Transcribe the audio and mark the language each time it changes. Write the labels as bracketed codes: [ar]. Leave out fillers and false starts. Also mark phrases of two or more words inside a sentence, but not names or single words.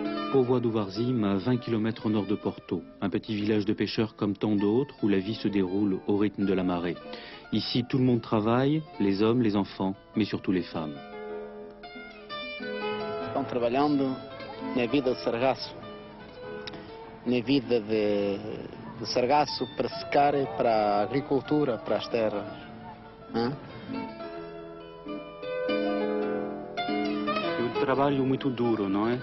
[fr] Póvoa do Varzim, à 20 km au nord de Porto, un petit village de pêcheurs comme tant d'autres où la vie se déroule au rythme de la marée. Ici, tout le monde travaille, les hommes, les enfants, mais surtout les femmes. [pt] Estão trabalhando na vida de sargaço, na vida de sargaço para secar, para a agricultura, para as terras. É um trabalho muito duro, não é?